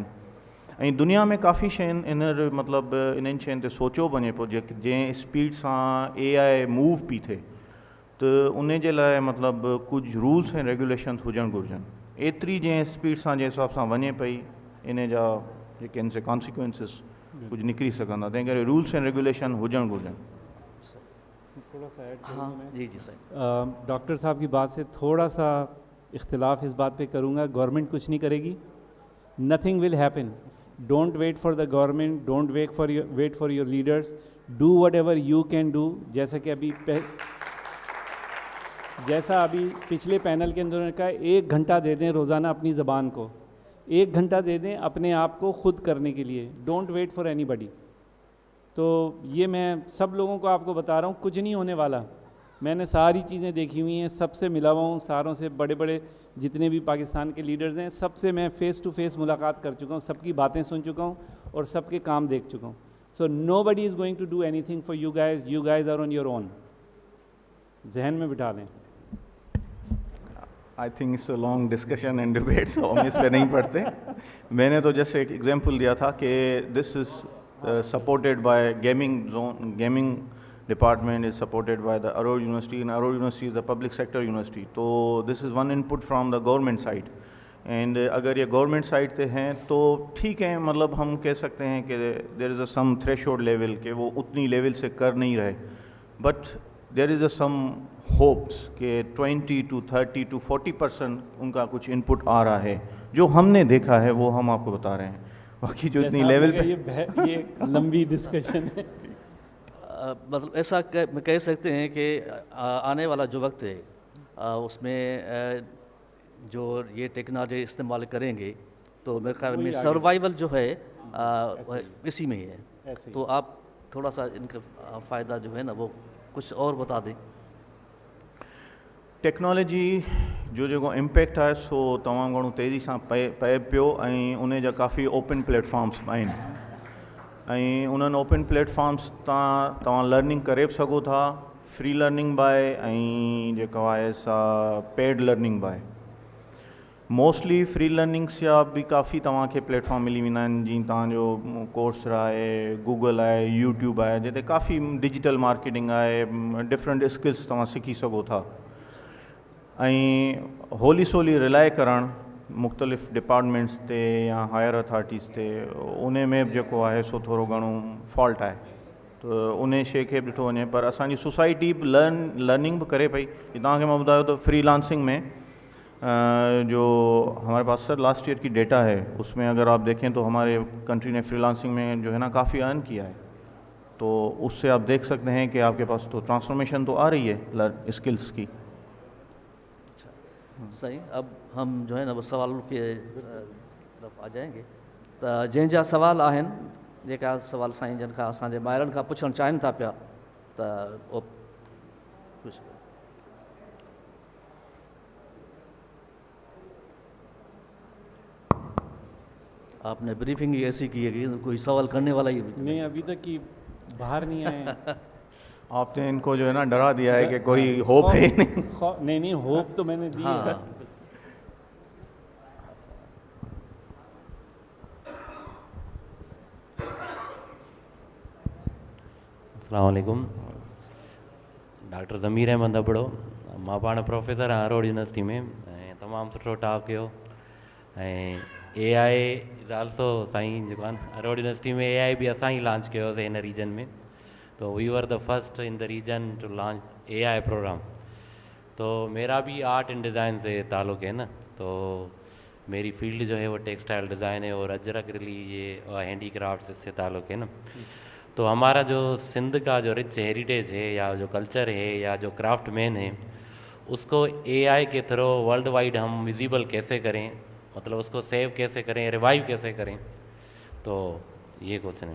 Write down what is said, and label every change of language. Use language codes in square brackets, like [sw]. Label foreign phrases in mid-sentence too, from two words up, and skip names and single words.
[sd] ऐं दुनिया में काफ़ी शयूं इन मतिलबु इन्हनि शयुनि ते सोचियो वञे पियो जंहिं स्पीड सां AI मूव पई थिए, त उन जे लाइ मतिलबु कुझु रूल्स ऐं रेगुलेशन्स हुजणु घुरिजनि। एतिरी जंहिं स्पीड सां जंहिं हिसाब सां वञे पई, इन जा जेके आहिनि से कॉन्सिक्वेंसिस कुझु निकिरी सघंदा, तंहिं करे [en] rules and regulation [sd] हुजणु घुरिजनि। [ur] تھوڑا سا ایڈ ہاں جی جی صحیح. ڈاکٹر صاحب کی بات سے تھوڑا سا اختلاف اس بات پہ کروں گا، گورنمنٹ کچھ نہیں کرے گی, [en] Nothing will happen. Don't wait for the government, don't wait for your leaders, do whatever you can do. [ur] جیسا ابھی پچھلے پینل کے اندر کہا، 1 گھنٹہ دے دیں روزانہ اپنی زبان کو، 1 گھنٹہ دے دیں اپنے آپ کو خود کرنے کے لیے, [en] don't wait for anybody. [ur] تو یہ میں سب لوگوں کو آپ کو بتا رہا ہوں، کچھ نہیں ہونے والا. میں نے ساری چیزیں دیکھی ہوئی ہیں، سب سے ملا ہوا ہوں، ساروں سے، بڑے بڑے جتنے بھی پاکستان کے لیڈرز ہیں سب سے میں [en] face to face [ur] ملاقات کر چکا ہوں، سب کی باتیں سن چکا ہوں اور سب کے کام دیکھ چکا ہوں. [en] So nobody is going to do anything for you guys, you are on your own. [ur] ذہن میں بٹھا لیں. [en] I think it's a long discussion and debate, so [ur] ہم اس پر نہیں پڑھتے. میں نے تو جیسے ایک ایگزامپل دیا تھا کہ [en] this is supported by gaming department, is supported by the Aror University, and Aror University is the public sector university. [ur] تو [en] this is one input from the government side, and [ur] اگر یہ گورنمنٹ سائیڈ سے ہیں تو ٹھیک ہے، مطلب ہم کہہ سکتے ہیں کہ [en] there is a some threshold level [ur] کہ وہ اتنی لیول سے کر نہیں رہے, [en] but there is a some hopes [ur] کہ 20 to 30 to 40% ان کا کچھ ان پٹ آ رہا ہے. جو ہم نے دیکھا ہے وہ ہم آپ کو بتا رہے ہیں، باقی جو اتنی لیول پہ یہ لمبی ڈسکشن ہے. مطلب ایسا کہہ سکتے ہیں کہ آنے والا جو وقت ہے اس میں جو یہ ٹیکنالوجی استعمال کریں گے تو میرے خیال میں سروائیول جو ہے اسی میں ہی ہے. تو آپ تھوڑا سا ان کا فائدہ جو ہے نا وہ کچھ اور بتا دیں. [sd] टेक्नोलॉजी जो इम्पैक्ट है सो तमामु घणो तेज़ी सां पए पियो, ऐं उन जा काफ़ी [en] open platforms [sd] आहिनि, ऐं उन्हनि [en] open platforms [sd] तां तव्हां लर्निंग करे बि सघो था, [en] free learning [sd] बाय ऐं जेको आहे सा [en] paid learning [sd] बाय। [en] mostly free learnings [sd] जा बि काफ़ी तव्हांखे प्लेटफॉर्म मिली वेंदा आहिनि, जीअं तव्हांजो कोर्सरा आहे, गूगल आहे, यूट्यूब आहे, जिते काफ़ी [en] digital marketing [sd] आहे, [en] different skills [sd] तव्हां सिखी सघो था। ऐं [en] wholly solely [sd] रिलाए करणु मुख़्तलिफ़ डिपार्टमेंट्स ते या [en] higher authorities [sd] ते, उन में जेको आहे सो थोरो घणो फॉल्ट आहे, तो उन शइ खे बि ॾिठो वञे। पर असांजी सोसाइटी बि लर्निंग बि करे पई। तव्हांखे मां ॿुधायो त [ur] فری لانسنگ میں جو ہمارے پاس سر [en] last year [ur] کی ڈیٹا ہے، اس میں اگر آپ دیکھیں تو ہمارے کنٹری نے فری لانسنگ میں جو ہے نا کافی ارن کیا ہے، تو اس سے آپ دیکھ سکتے ہیں کہ آپ کے پاس تو ٹرانسفارمیشن تو آ رہی ہے سکلز کی. صحیح. اب ہم جو ہے نا وہ سوال کے طرف آ جائیں گے. [sd] तो जंहिंजा सवाल आहिनि, जेका सवाल साईं जन खां असांजे ॿाहिरनि खां पुछणु चाहिनि था पिया, त उहो कुझु [ur] آپ نے بریفنگ ہی ایسی کی ہے کہ کوئی سوال کرنے والا ہی نہیں، ابھی تک کہ باہر نہیں آئے. آپ نے ان کو جو ہے نا ڈرا دیا ہے کہ کوئی ہوپ ہے ہی نہیں. نہیں، ہوپ تو میں نے دی ہے. [ar] السلام عليكم. [sd] डॉक्टर ज़मीर अहमद अबड़ो, मां पाण प्रोफेसर आहियां अरोड़ यूनिवर्सिटी में, ऐं तमामु सुठो टॉक कयो। ऐं [en] AI is also [sd] साईं जेको आहे अरोड़ यूनिवर्सिटी में AI बि असां ई लॉन्च कयोसीं हिन रीजन में, तो [en] we were the first in the region to launch AI program. [ur] تو میرا بھی [en] art and design [ur] سے تعلق ہے نا، تو میری فیلڈ جو ہے وہ [en] textile design [ur] ہے اور اجرک یہ [en] handicraft [ur] اس سے تعلق ہے نا. تو ہمارا جو سندھ کا جو [en] rich heritage [ur] ہے یا جو کلچر ہے یا جو کرافٹ مین ہے، اس کو AI کے تھرو [en] worldwide [ur] ہم ویزیبل کیسے کریں، مطلب اس کو سیو کیسے کریں، ریوائیو کیسے کریں، تو یہ کویسچن ہے.